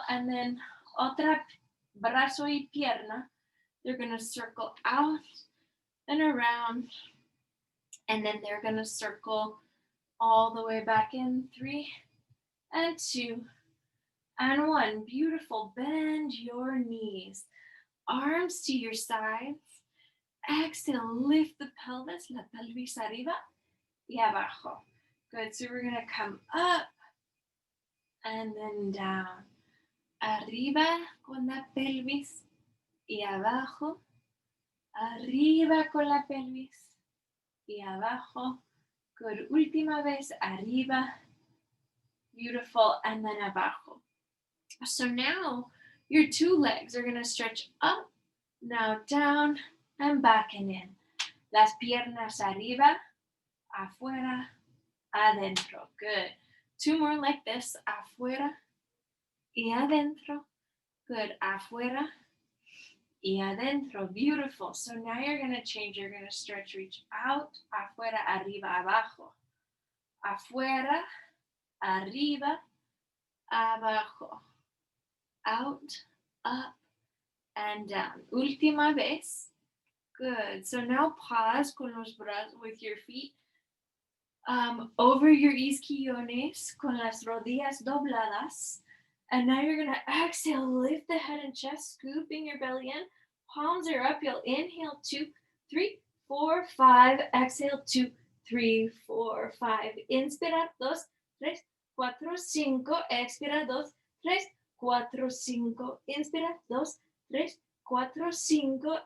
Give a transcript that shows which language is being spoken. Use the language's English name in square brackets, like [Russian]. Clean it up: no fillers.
[English] And then [Spanish] otra brazo y pierna. [English] They're going to circle out and around. And then they're going to circle all the way back in. 3 and 2 and 1. Beautiful. Bend your knees. Arms to your sides. Exhale, lift the pelvis, [Spanish] la pelvis arriba y abajo. [English] Good. So we're going to come up and then down. [Spanish] Arriba con la pelvis y abajo. Arriba con la pelvis y abajo. [English] Good. [Spanish] Última vez, arriba. [English] Beautiful. And then [Spanish] abajo. [English] So now your 2 legs are going to stretch up, now down, and back and in. [Spanish] Las piernas arriba, afuera, adentro. [English] Good. 2 more like this. [Spanish] Afuera y adentro. Good. Afuera y adentro. Beautiful. [English] So now you're going to change. You're going to stretch, reach out. [Spanish] Afuera, arriba, abajo. Afuera, arriba, abajo. Out, [English] up and down. [Spanish] Última vez. [English] Good. So now pause [Spanish] con los brazos [English] with your feet over your isquiones [Spanish] con las rodillas dobladas. [English] And now you're going to exhale, lift the head and chest, scooping your belly in. Palms are up. You'll inhale 2, 3, 4, 5. Exhale 2, 3, 4, 5. [Spanish] Inspira 2, 3, 4, 5. Expira 2, 3, 4, 5. Inspira 2, 3, 4, 5.